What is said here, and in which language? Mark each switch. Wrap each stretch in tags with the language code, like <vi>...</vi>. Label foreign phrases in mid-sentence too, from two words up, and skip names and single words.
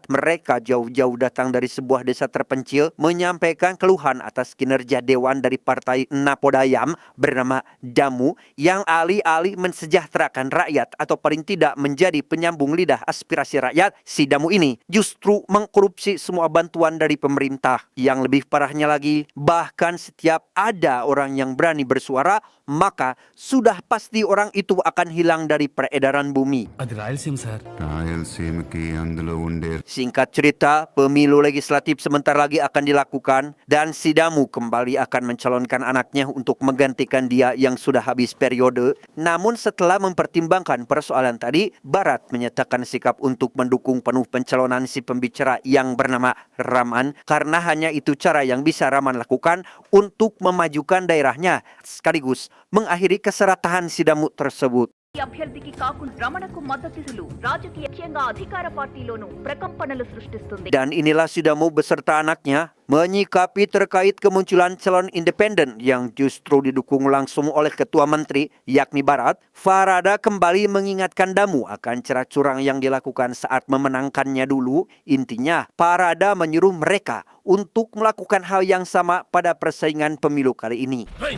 <id>Mereka jauh-jauh datang dari sebuah desa terpencil, menyampaikan keluhan atas kinerja dewan dari partai Napodayam bernama Damu, yang alih-alih mensejahterakan rakyat atau paling tidak menjadi penyambung lidah aspirasi rakyat, si Damu ini justru mengkorupsi semua bantuan dari pemerintah. Yang lebih parahnya lagi, bahkan setiap ada orang yang berani bersuara, maka sudah pasti orang itu akan hilang dari peredaran bumi.</id> <te>అది రాయలసీమ సార్ రాయలసీమకి అందులో ఉండే</te> <id>Singkat cerita, pemilu legislatif sebentar lagi akan dilakukan dan si Damu kembali akan mencalonkan anaknya untuk menggantikan dia yang sudah habis periode. Namun setelah mempertimbangkan persoalan tadi, Barat menyatakan sikap untuk mendukung penuh pencalonan si pembicara yang bernama Raman, karena hanya itu cara yang bisa Raman lakukan untuk memajukan daerahnya sekaligus mengakhiri keserakahan si Damu tersebut.</id> <te>అభ్యర్థికి కాకుండా రమణకు మద్దతులు రాజకీయంగా అధికార పార్టీలోనూ ప్రకంపనలు సృష్టిస్తుంది.</te> <id>Dan inilah si Damu beserta anaknya menyikapi terkait kemunculan calon independen yang justru didukung langsung oleh ketua menteri yakni Barat. Parada kembali mengingatkan Damu akan cara curang yang dilakukan saat memenangkannya dulu. Intinya, Parada menyuruh mereka untuk melakukan hal yang sama pada persaingan pemilu kali ini.</id>